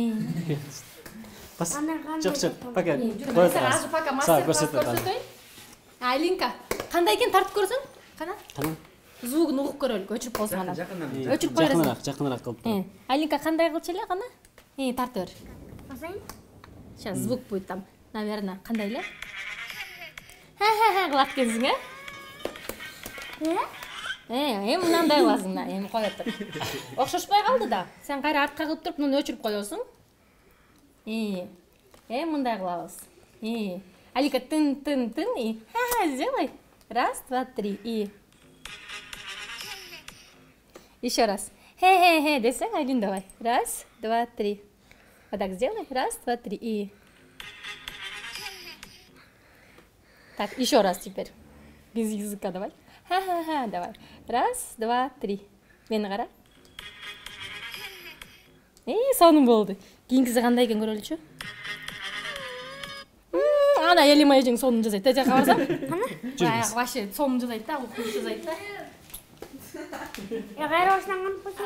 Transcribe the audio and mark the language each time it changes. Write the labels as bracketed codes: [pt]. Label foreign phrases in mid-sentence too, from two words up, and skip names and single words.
[ky] Жок, пока. Азыр пока мастер-класс көрсөтөйүн. Айлинка, кандай экен тартып көрсөң? Кана? Тамам. звугун угуп көрөлүк, өчүрүп койсоң анан. Өчүрүп кой бересиң. Жакыныраак кылып. Алинка кандай кылчу эле кана? Тарты бер. Басайын? [ru] Сейчас звук будет там, наверное, [ky] кандай эле? Ха-ха-ха кылат экенсиң, мынандай кыласың да, эми кое тур. Окшошпой калды да. Сен кайра артка кылып туруп, муну өчүрүп коесуң. Мындай кылабыз. Алика тын-тын-тын [ru] и сделай. Раз, два, три и. Еще раз. Хе-хе-хе, десең, Алин, давай. Раз, два, три. Вот так сделай. Раз, два, три и. Так, еще раз теперь. Без языка давай. Ха-ха-ха, давай. Раз, два, три. [ky] Мени кара. Сонун болду. Кийинкиси кандай экен көрөлүчү? Ана элим эжең сонун жасайт. Тежак барсам? Вообще сонун жасайт да, укук жасайт да. Кайра баштанган болсо?